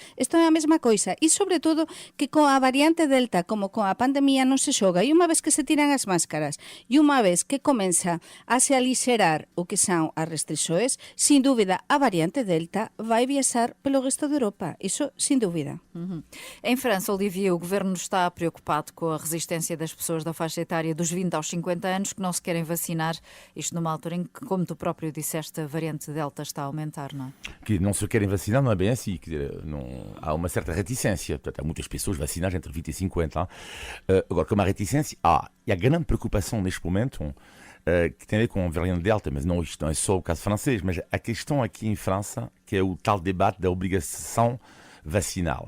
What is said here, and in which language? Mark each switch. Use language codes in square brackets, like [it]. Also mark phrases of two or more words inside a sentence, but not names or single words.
[gl] Isto é a mesma coisa, e sobre todo que coa variante Delta, como coa pandemia, non se xoga, e unha vez que se tiran as máscaras, e unha vez que comeza a se alixerar o que son as restrições, sin dúbida, a variante Delta vai viaxar pelo resto de Europa. Iso, sin dúbida. [pt] Em França, Olivier, o governo está preocupado com a resistência das pessoas da faixa etária dos 20 aos 50 anos que não se querem vacinar, isto numa altura em que, como tu próprio disseste, a variante Delta está a aumentar, não é? Que não se querem vacinar não é bem assim, há uma certa reticência, portanto há muitas pessoas vacinadas entre 20 e 50 agora, como há reticência, e a grande preocupação neste momento que tem a ver com a variante Delta, mas não, isto não é só o caso francês, mas a questão aqui em França, que é o tal debate da obrigação vacinal.